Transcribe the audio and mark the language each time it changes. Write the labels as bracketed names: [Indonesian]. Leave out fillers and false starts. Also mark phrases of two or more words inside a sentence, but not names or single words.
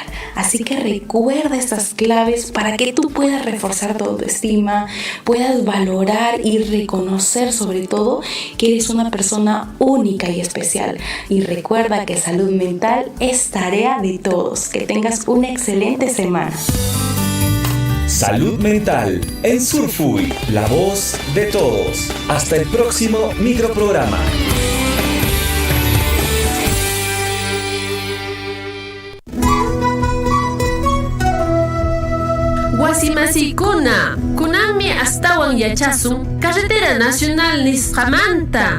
[Spanish] Así que recuerda estas claves para que tú puedas reforzar tu autoestima, puedas valorar y reconocer sobre todo que eres una persona única y especial. Y recuerda que salud mental es tarea de todos. Que tengas una excelente semana. Salud mental en Surfui, la voz de todos. Hasta el próximo microprograma. [Quechua] Wasimasikuna, kunanmi astawan yachasun Carretera Nacional Nisqamanta.